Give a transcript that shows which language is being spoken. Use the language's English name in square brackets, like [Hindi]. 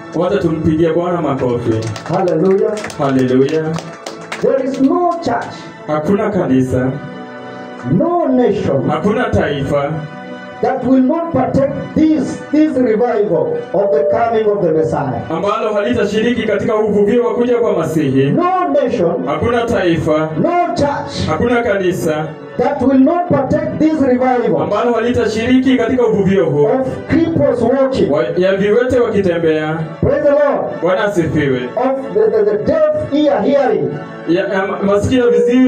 [Swahili] wacha tumpigie Bwana makofi. [English] Hallelujah. [Swahili] Haleluya. [English] There is no church, [Swahili] Hakuna kanisa, [English] no nation [Swahili] hakuna taifa [English] that will not partake this revival of the coming of the Messiah. [Swahili] ambalo halitashiriki katika uvuvio wa kuja kwa Masihi. [English] No nation, [Swahili] Hakuna taifa, [English] no church [Swahili] hakuna kanisa [English] that will not partake this revival [Swahili] ambalo halitashiriki katika uvuvio huo [English] of cripples walking. [Swahili] ya viwete wakitembea. [English] Praise the Lord. [Swahili] Bwana asifiwe. [English] Of the deaf ear hearing, [Swahili] Ya masikio viziwi